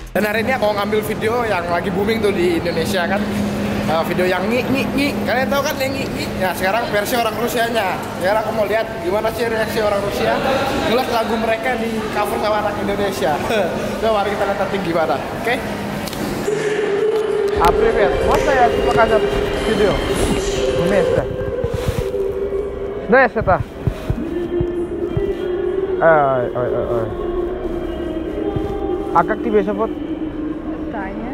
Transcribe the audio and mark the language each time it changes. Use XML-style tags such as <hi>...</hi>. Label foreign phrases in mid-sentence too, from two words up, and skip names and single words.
<id>hari ini aku ngambil video yang lagi booming tuh di Indonesia kan. Video yang ngi. Kalian tahu kan yang ngi? Ya sekarang versi orang Rusianya. Sekarang aku mau lihat gimana sih reaksi orang Rusia ngeliat lagu mereka di cover sama anak Indonesia. Coba mari kita lihat nanti gimana. Oke?</id> <ru>Привет. Можно я показать видео? Вместе. Знаешь это? Ой. А как тебя зовут? Таня.</ru>